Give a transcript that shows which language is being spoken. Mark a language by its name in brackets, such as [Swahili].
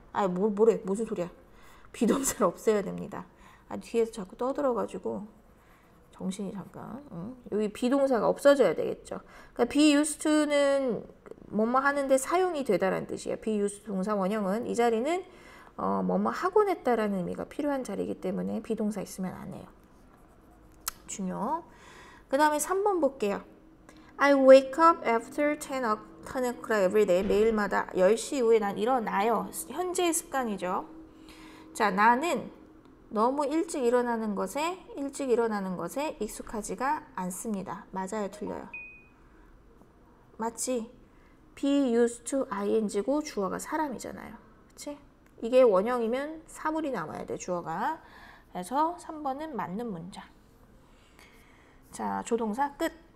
[Korean] 뭐래 무슨 소리야. 비동사를 없애야 됩니다. 뒤에서 자꾸 떠들어가지고 정신이 잠깐. 여기 비동사가 없어져야 되겠죠. 그러니까 be used to는 뭐뭐 하는데 사용이 되다라는 뜻이에요. be used 동사 원형은 이 자리는 뭐뭐 하곤 했다라는 의미가 필요한 자리이기 때문에 비동사 있으면 안 해요. 중요. 그 다음에 3번 볼게요. [English] I wake up after 10 o'clock every day. [Korean] 매일마다 10시 이후에 난 일어나요. 현재의 습관이죠. 자, 나는 너무 일찍 일어나는 것에 익숙하지가 않습니다. 맞아요, 틀려요? 맞지? [English] be used to ing [Korean] 고 주어가 사람이잖아요. 그치? 이게 원형이면 사물이 나와야 돼, 주어가. 그래서 3번은 맞는 문장. 자, 조동사 끝.